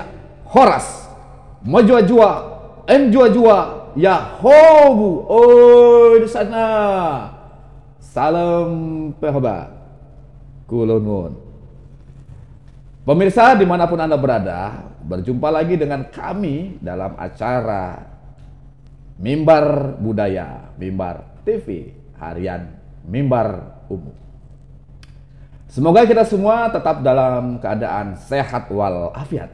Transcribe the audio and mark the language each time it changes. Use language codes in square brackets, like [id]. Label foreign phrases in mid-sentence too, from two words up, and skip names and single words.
[bbc] Horas, Majua-jua, Jua-jua, Yahobu, oh di sana. Salam pehoba, kulunun. [id] Pemirsa dimanapun Anda berada, berjumpa lagi dengan kami dalam acara Mimbar Budaya, Mimbar TV Harian Mimbar Umum. Semoga kita semua tetap dalam keadaan sehat walafiat.